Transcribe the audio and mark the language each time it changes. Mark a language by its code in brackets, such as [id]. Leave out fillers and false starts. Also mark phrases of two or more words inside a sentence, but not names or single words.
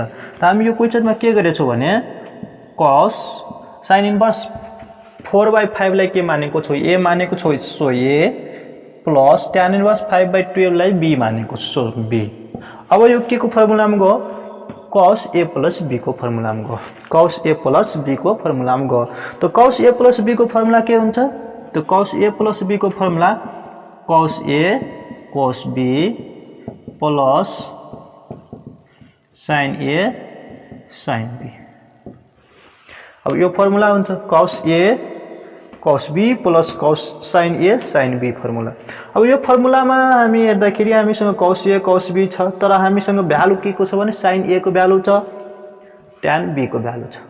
[ne] त हामी यो क्वेश्चन में के गरेछौं भने [en] cos sin inverse 4/5 [ne] लाई के मानेको छौ a मानेको छौ सो [en] a plus tan inverse 5/12 [ne] लाई b मानेको सो b। अब यो के को फर्मुला में गयो [en] cos a plus b [ne] को फर्मुला में गयो, [en] cos a plus b [ne] को फर्मुला में गयो। तो [en] cos a plus b [ne] को फर्मुला के हुन्छ? तो [en] cos a plus b [ne] को फर्मुला [en] cos a cos b plus sin a sin b. [ne] अब यो फर्मुला हुन्छ [en] cos a cos b plus cos sin a sin b [ne] फर्मुला। अब यो फर्मुला में हामी हेर्दाखेरि हामीसँग [en] cos a cos b [ne] छ, तर हामीसँग भ्यालु के को छ भने [en] sin a [ne] को भ्यालु छ, [en] tan b [ne] को भ्यालु छ।